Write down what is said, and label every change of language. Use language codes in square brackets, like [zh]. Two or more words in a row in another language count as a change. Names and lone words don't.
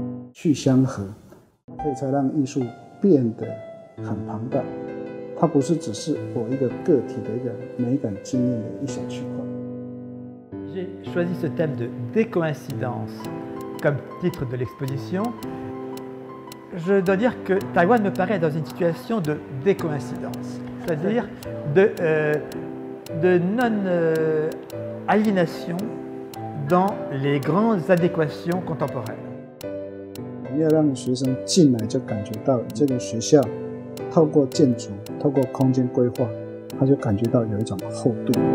[zh] 去相合，所以才让艺术变得很庞大。它不是只是我一个个体的一个美感经验的一小区块。 [fr] J'ai choisi ce thème de décoïncidence comme titre de l'exposition. Je dois dire que Taïwan me paraît dans une situation de décoïncidence, c'est-à-dire de non-aliénation dans les grandes adéquations contemporaines. [zh] 我们要让学生进来就感觉到这个学校透过建筑、透过空间规划，他就感觉到有一种厚度。